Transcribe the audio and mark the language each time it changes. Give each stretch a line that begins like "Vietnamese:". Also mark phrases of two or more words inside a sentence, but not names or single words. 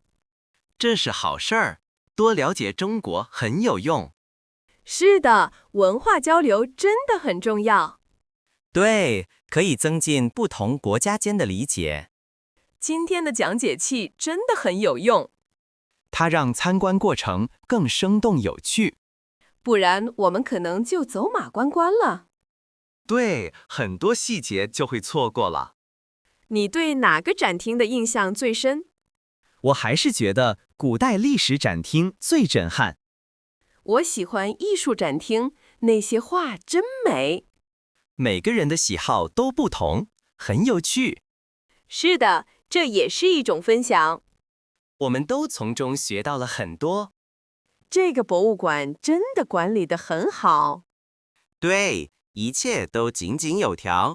Chinese: 這是好事兒，多了解中國很有用。是的，文化交流真的很重要。對，可以增進不同國家間的理解。今天的講解器真的很有用。它讓參觀過程更生動有趣。不然我們可能就走馬觀花了。對，很多細節就會錯過了。你對哪個展廳的印象最深？我還是覺得古代歷史展廳最震撼。我喜歡藝術展廳，那些畫真美。每個人的喜好都不同，很有趣。是的，這也是一種分享。我們都從中學到了很多。這個博物館真的管理得很好。對，一切都井井有條。